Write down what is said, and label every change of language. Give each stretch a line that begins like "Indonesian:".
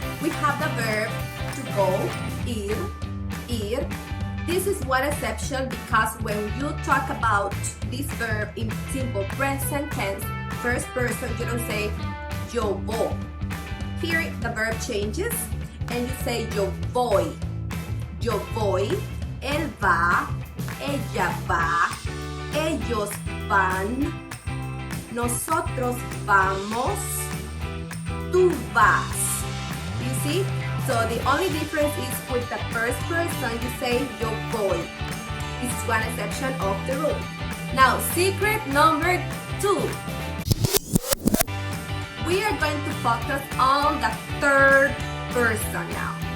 English: We have the verb to go, ir. This is one exception because when you talk about this verb in simple present tense, first person, you don't say
Spanish: yo voy.
English: Here the verb changes and you say
Spanish: yo voy. Yo voy, él va, ella va, ellos van, nosotros vamos, tú vas.
English: You see? So the only difference is with the first person you say
Spanish: yo voy.
English: This is one exception of the rule. Now, secret number 2. We are going to focus on the third person now.